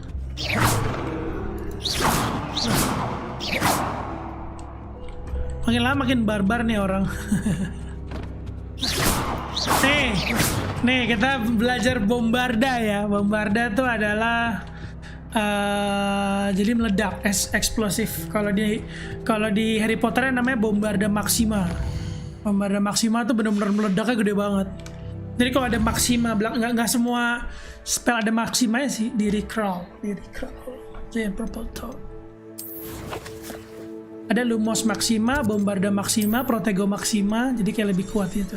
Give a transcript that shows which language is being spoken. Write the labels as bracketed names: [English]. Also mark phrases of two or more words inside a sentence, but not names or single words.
[Indonesian] Makin lama makin barbar nih orang. Nih kita belajar bombarda ya. Bombarda tuh adalah jadi meledak, eksplosif. Kalau di Harry Potter namanya bombarda maxima. Bombarda maxima tuh benar-benar meledaknya gede banget. Jadi kalau ada maxima, nggak semua spell ada maxima ya sih. Di recrawl. [English] Giant purple toad. [Indonesian] Ada Lumos Maxima, Bombarda Maxima, Protego Maxima, jadi kayak lebih kuat itu.